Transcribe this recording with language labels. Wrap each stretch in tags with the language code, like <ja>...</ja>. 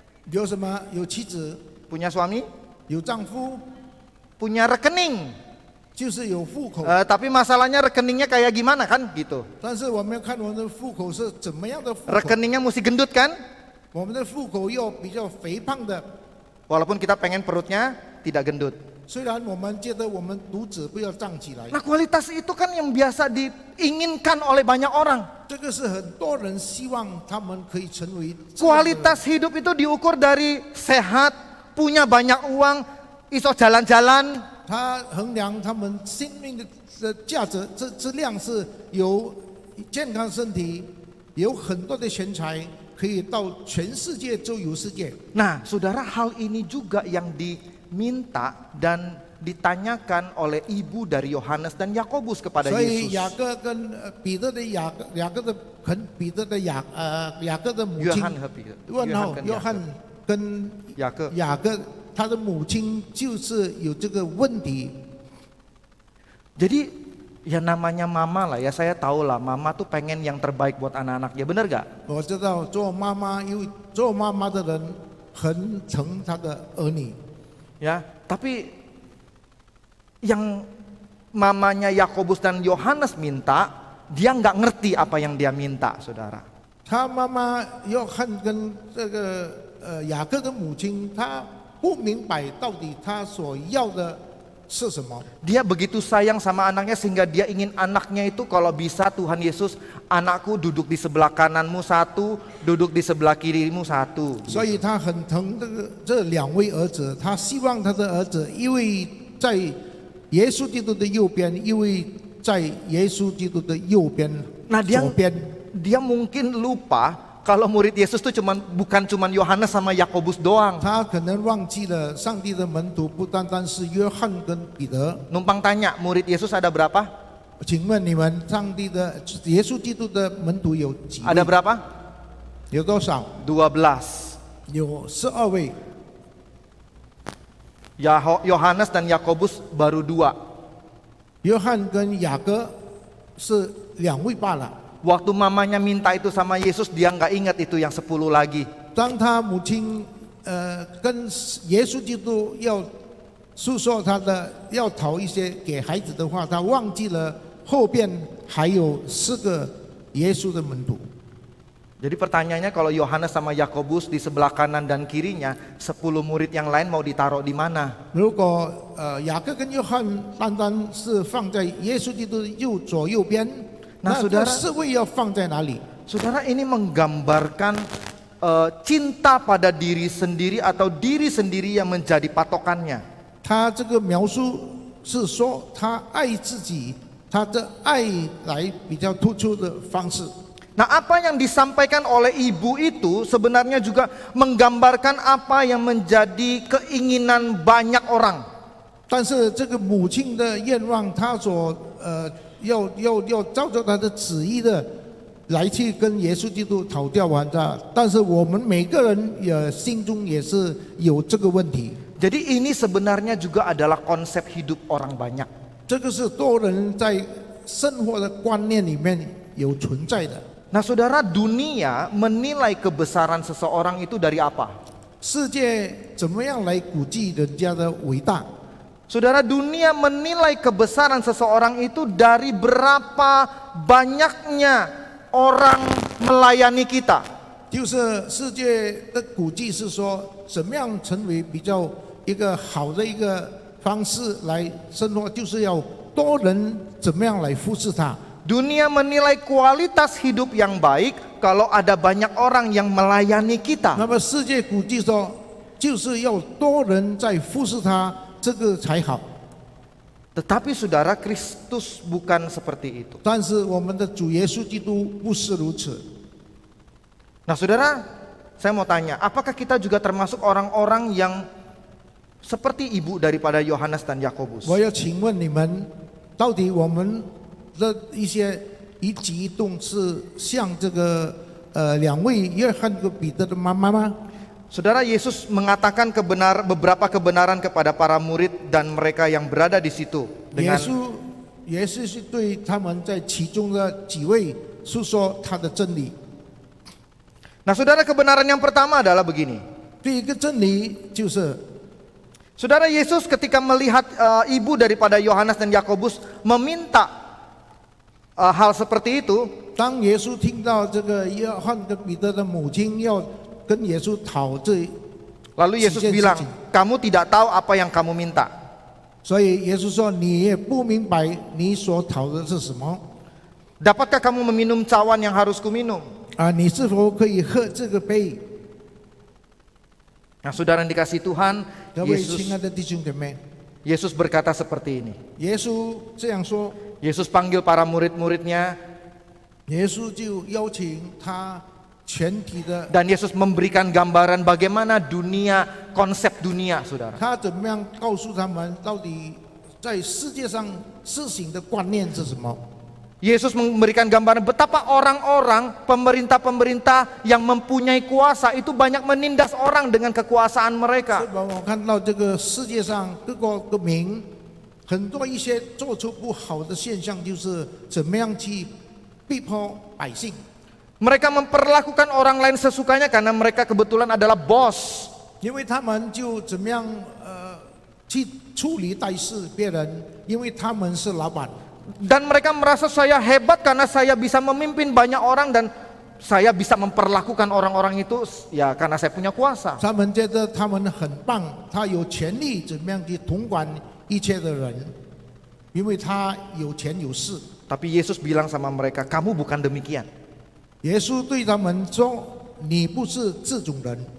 <zh>有什么？有妻子，</zh> <id>Punya suami?</id> <zh>有丈夫，</zh> <id>Punya rekening.</id> <zh>就是有户口。</zh> <id>Tapi masalahnya rekeningnya kayak gimana kan gitu.</id> <zh>但是我们要看我们的户口是怎么样的户口。</zh> <id>Rekeningnya mesti gendut kan?</id> <zh>我们的户口要比较肥胖的，</zh> <id>Walaupun kita pengen perutnya tidak gendut.</id> <zh>虽然我们觉得我们肚子不要胀起来，</zh> <id>Nah, kualitas itu kan yang biasa diinginkan oleh banyak orang.</id> <zh>这个是很多人希望他们可以成为这样的人。</zh> <id>Kualitas hidup itu diukur dari sehat, punya banyak uang, iso jalan-jalan.</id> <zh>他衡量他们生命的价值质量是有健康身体，有很多的钱财，可以到全世界周游世界。</zh> <id>Nah, saudara, hal ini juga yang diminta dan ditanyakan oleh ibu dari Yohanes dan Yakobus kepada</id> <zh>所以</zh> <id>Yesus.</id> <zh>雅各跟彼得的雅各的彼得的雅各的母亲 Yohan和彼得，问号 Yohan 跟约翰跟</zh> <id>Yakub.</id> <zh>雅各他的母亲就是有这个问题。</zh> <id>Jadi ya namanya mama lah ya, saya tahu lah mama tuh pengen yang terbaik buat anak-anaknya, bener gak?</id> <zh>我知道做妈妈，因为做妈妈的人很疼他的儿女。</zh> <id>Ya, tapi yang mamanya Yakobus dan Yohanes minta, dia nggak ngerti apa yang dia minta, saudara.</id> <zh>他妈妈约翰跟这个雅各的母亲，他不明白到底他所要的是什么。</zh> <id>Dia begitu sayang sama anaknya sehingga dia ingin anaknya itu kalau bisa Tuhan Yesus, anakku duduk di sebelah kananmu satu, duduk di sebelah kirimu satu.</id> <zh>所以他很疼这两位儿子，他希望他的儿子因为在耶稣基督的右边，因为在耶稣基督的右边</zh> <id>Nah,</id> <zh>左边。</zh> <id>dia mungkin lupa kalau murid Yesus itu bukan cuman Yohanes sama Yakobus doang.</id> <zh>他可能忘记了上帝的门徒不单单是约翰跟彼得。</zh> <id>Numpang tanya, murid Yesus ada berapa?</id> <zh>请问你们，上帝的耶稣基督的门徒有几位？</zh> <id>Ada berapa?</id> <zh>有多少？</zh> <id>12.</id> <zh>有12位。</zh> <id>Yohanes dan Yakobus baru 2.</id> <zh>约翰跟雅各是2位罢了。</zh> <id>Waktu mamanya minta itu sama Yesus, dia nggak ingat itu yang 10 lagi.</id> <zh>当他母亲跟耶稣基督要诉说他的要讨一些给孩子的话，他忘记了后边还有4个耶稣的门徒。</zh> <id>Jadi pertanyaannya kalau Yohanes sama Yakobus di sebelah kanan dan kirinya, 10 murid yang lain mau ditaruh di mana?</id> <zh>如果雅各跟约翰单单是放在耶稣基督的左右边，</zh> <id>Nah,</id> <zh>那</zh> <id>saudara</id> <zh>4位要放在哪里？</zh> <id>Saudara, ini menggambarkan cinta pada diri sendiri atau diri sendiri yang menjadi patokannya.</id> <zh>他这个描述是说他爱自己，他的爱来比较突出的方式。</zh> <id>Nah, apa yang disampaikan oleh ibu itu sebenarnya juga menggambarkan apa yang menjadi keinginan banyak orang.</id> <zh>但是这个母亲的愿望，她所要照着她的旨意的来去跟耶稣基督讨教完的。但是我们每个人也心中也是有这个问题。</zh> <id>Jadi ini sebenarnya juga adalah konsep hidup orang banyak.</id> <zh>这个是多人在生活的观念里面有存在的。</zh> <id>Nah, saudara, dunia menilai kebesaran seseorang itu dari apa?</id> <zh>世界怎么样来估计人家的伟大？</zh> <id>Saudara, dunia menilai kebesaran seseorang itu dari berapa banyaknya orang melayani kita.</id> <zh>就是世界的估计是说，怎么样成为比较一个好的一个方式来生活，就是要多人怎么样来服侍他。</zh> <id>Dunia menilai kualitas hidup yang baik kalau ada banyak orang yang melayani kita.</id> <zh>那么世界估计说，就是要多人在服侍他，这个才好。</zh> <id>Tetapi saudara, Kristus bukan seperti itu.</id> <zh>但是我们的主耶稣基督不是如此。</zh> <id>Nah saudara, saya mau tanya, apakah kita juga termasuk orang-orang yang seperti ibu daripada Yohanes dan Yakobus?</id> <zh>我要请问你们，到底我们的一些一举一动是像这个两位约翰和彼得的妈妈吗？</zh> <id>Saudara, Yesus mengatakan beberapa kebenaran kepada para murid dan mereka yang berada di situ</id> <zh>耶</zh> <id>dengan</id> <zh>稣也是对他们在其中的几位诉说他的真理。</zh> <id>Nah saudara, kebenaran yang pertama adalah begini.</id> <zh>第一个真理就是，</zh> <id>Saudara, Yesus ketika melihat ibu daripada Yohanes dan Yakobus meminta hal seperti itu,</id> <zh>当耶稣听到这个约翰跟彼得的母亲要跟耶稣讨这，</zh> <id>lalu Yesus bilang, kamu tidak tahu apa yang kamu minta.</id> <zh>所以耶稣说你也不明白你所讨的是什么</zh> <id>Dapatkah kamu meminum cawan yang harus kuminum?</id> <zh>啊？你是否可以喝这个杯？</zh> <id>Nah saudara yang dikasih Tuhan,</id> <zh>各位亲爱的弟兄姐妹，</zh> <id>Yesus berkata seperti ini.</id> <zh>耶稣这样说，</zh> <id>Yesus panggil para murid-muridnya</id> <zh>耶稣就邀请他全体的，</zh> <id>dan Yesus memberikan gambaran bagaimana dunia, konsep dunia, saudara.</id> <zh>他怎么样告诉他们到底在世界上施行的观念是什么？</zh> <id>Yesus memberikan gambaran betapa orang-orang, pemerintah-pemerintah yang mempunyai kuasa itu banyak menindas orang dengan kekuasaan</id> <zh>是</zh> <id>mereka.</id> <zh>吧？我看到这个世界上各国各民，很多一些做出不好的现象，就是怎么样去逼迫百姓。</zh> <id>Mereka memperlakukan orang lain sesukanya karena mereka kebetulan adalah bos.</id> <zh>因为他们就怎么样去处理待事别人，因为他们是老板，</zh> <id>Dan mereka merasa saya hebat karena saya bisa memimpin banyak orang dan saya bisa memperlakukan orang-orang itu ya karena saya punya kuasa.</id> <zh>他们觉得他们很棒，他有权利怎么样去统管一切的人，因为他有权有势。</zh> <id>Tapi Yesus bilang sama mereka, kamu bukan demikian.</id> <zh>耶稣对他们说：“你不是这种人，</zh>